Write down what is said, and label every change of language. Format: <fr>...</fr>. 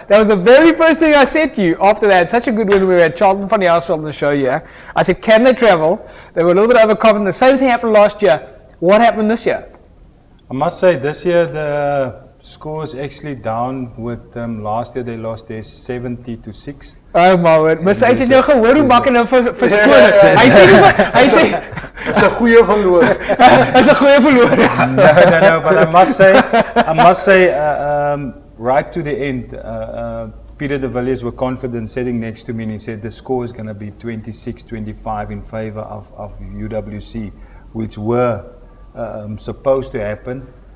<en>That was the very first thing I said to you after that. Such a good win. We had Charlton van die Huisveld on the show here. I said, can they travel? They were a little bit overconfident. The same thing happened last year. What happened this year? I must say this year the score is actually down with last year they lost their 70 to 6. Oh my word. Mr.</en> <af>H het jou gehoor hoe maak hy nou verskoon. Hy sê</af> <en>It's a</en> <af>goeie verloor.</af> <en>It's a</en> <af>goeie verloor.</af> <en>No, but I must say right to the end, Peter de Villiers were confident sitting next to me, and he said the score is going to be 26-25 in favor of UWC, which were supposed to happen.</en>